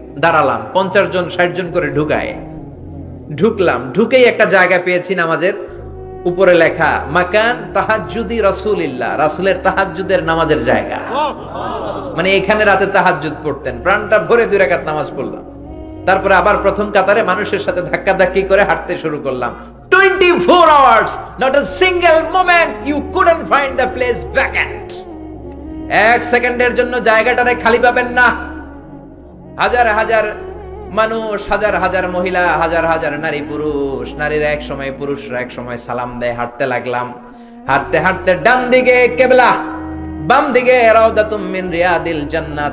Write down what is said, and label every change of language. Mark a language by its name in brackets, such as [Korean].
[Bangla] দাঁড়ালাম, 50 জন 60 জন করে ঢুকায়। ঢুকলাম, ঢুকেই একটা জায়গা পেয়েছি নামাজের। উপরে লেখা [Arabic] মাকান তাহাজ্জুদি রাসূলিল্লাহ, [Bangla] রাসূলের তাহাজ্জুদের নামাজের জায়গা। মানে এখানে রাতে তাহাজ্জুদ পড়তেন। প্রাণটা ভরে 2 রাকাত নামাজ পড়লাম। তারপরে আবার প্রথম কাতারে মানুষের সাথে ধাক্কাধাক্কি করে হাঁটতে শুরু করলাম। [English] 24 hours, not a single moment you couldn't find the place vacant. [Bangla] 1 সেকেন্ডের জন্য জায়গাটারে খালি পাবেন না। হাজার হাজার মানুষ, হাজার হাজার মহিলা, হাজার হাজার নারী পুরুষ। নারীরা এক সময়, পুরুষরা এক সময় সালাম দেয়। হাঁটতে লাগলাম, হাঁটতে হাঁটতে ডান দিকে কিবলা, বাম দিকে [Arabic] রাউদাতুম মিন রিয়াদিল জান্নাহ।